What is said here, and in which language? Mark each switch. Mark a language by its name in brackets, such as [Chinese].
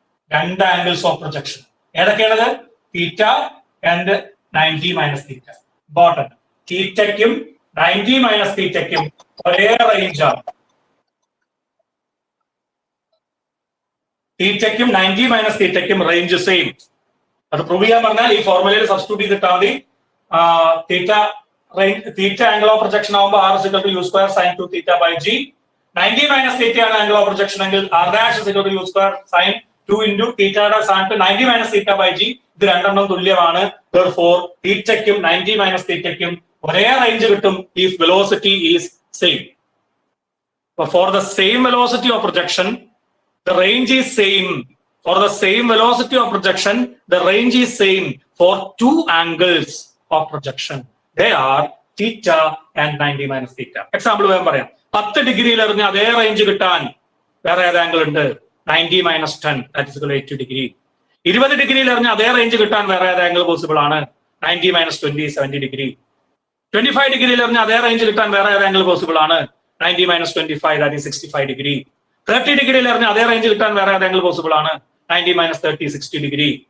[Malayalam] രണ്ട് angles of projection ഏതൊക്കെയാണത്? Theta and 90 minus theta. Important. തീറ്റയ്ക്കും 90 minus തീറ്റയ്ക്കും ഒരേ റേഞ്ചാണ്. തീറ്റയ്ക്കും 90 minus തീറ്റയ്ക്കും range same. അത് prove ചെയ്യാൻ പറഞ്ഞാൽ ഈ ഫോർമുലയിൽ സബ്സ്റ്റിറ്റ്യൂട്ട് ചെയ്തിട്ടാൽ മതി. [English] Theta angle of projection ആകുമ്പോൾ r is equal to u square sin 2 theta by g. 90 minus theta ആണ് angle of projection എങ്കിൽ r dash is equal to u square sin 2 into തീറ്റയുടെ സ്ഥാനത്ത് 90 minus theta by g. [Malayalam] ഇത് രണ്ടെണ്ണം തുല്യമാണ്. Therefore തീറ്റയ്ക്കും 90 minus തീറ്റയ്ക്കും ഒരേ range കിട്ടും [English] if velocity is same. But for the same velocity of projection, the range is same. For the same velocity of projection, the range is same for two angles of projection. They are theta and 90 minus theta. [Malayalam] Example വേഗം പറയാം. 10 ഡിഗ്രിയിൽ എറിഞ്ഞ അതേ range കിട്ടാൻ വേറെ ഏത് angle ഉണ്ട്? 90 minus 10, [English] that is equal to [Malayalam] 80 degree. 20 ഡിഗ്രിയിൽ എറിഞ്ഞ അതേ റേഞ്ച് കിട്ടാൻ വേറെ ഏത് ആംഗിൾ പോസിബിൾ ആണ്? 90 മൈനസ് 20, 70 ഡിഗ്രി. 25 ഡിഗ്രിയിൽ എറിഞ്ഞ അതേ റേഞ്ച് കിട്ടാൻ വേറെ ഏത് ആംഗിൾ പോസിബിൾ ആണ്? 90 മൈനസ് 25, [English] that is [Malayalam] 65 ഡിഗ്രി. 30 ഡിഗ്രിയിൽ എറിഞ്ഞ അതേ റേഞ്ച് കിട്ടാൻ വേറെ ഏത് ആംഗിൾ പോസിബിൾ ആണ്? 90 - 30 60 ഡിഗ്രി.